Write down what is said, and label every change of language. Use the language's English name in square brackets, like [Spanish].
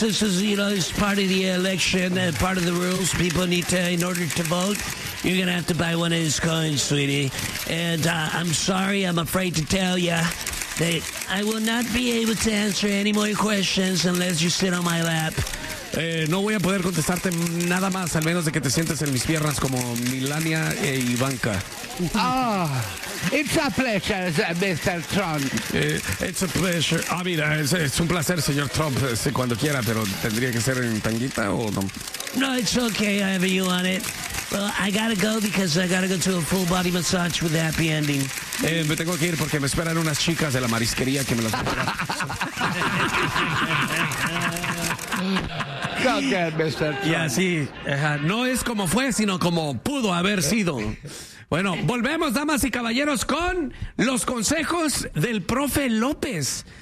[English] This is, you know, it's part of the election, part of the rules. People need to, in order to vote, you're gonna have to buy one of his coins, sweetie. And I'm sorry, I'm afraid to tell you that I will not be able to answer any more questions unless you sit on my lap. [Spanish] No voy a poder contestarte nada más, al menos de que te sientes en mis piernas como Melania e Ivanka. [English] Oh, it's a pleasure, Mr. Trump. It's a pleasure. [Spanish] Ah, mira, es un placer, señor Trump, cuando quiera, pero tendría que ser en tanguita o no. [English] No, it's okay, however you want it. Well, I gotta go because I gotta go to a full body massage with a happy ending. [Spanish] Me tengo que ir porque me esperan unas chicas de la marisquería que me las... [English] Okay, [Spanish] y así, no es como fue, sino como pudo haber sido. Bueno, volvemos, damas y caballeros, con los consejos del profe López.